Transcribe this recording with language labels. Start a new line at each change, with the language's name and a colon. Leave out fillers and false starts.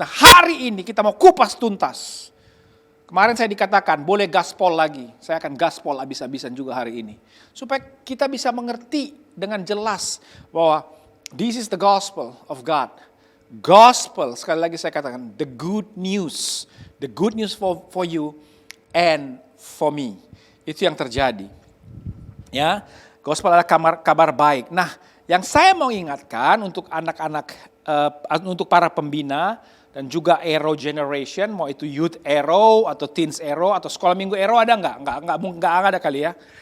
Indonesian: Nah, hari ini kita mau kupas tuntas. Kemarin saya dikatakan boleh gaspol lagi. Saya akan gaspol habis-habisan juga hari ini. Supaya kita bisa mengerti dengan jelas bahwa
English: this is the gospel of God.
Indonesian: Gospel, sekali lagi saya katakan,
English: the good news. The good news for you and for me.
Indonesian: Itu yang terjadi. Ya, gospel adalah kabar baik. Nah, yang saya mau ingatkan untuk anak-anak, untuk para pembina dan juga Arrow Generation, mau itu Youth Arrow atau Teens Arrow atau Sekolah Minggu Arrow ada nggak ada kali ya.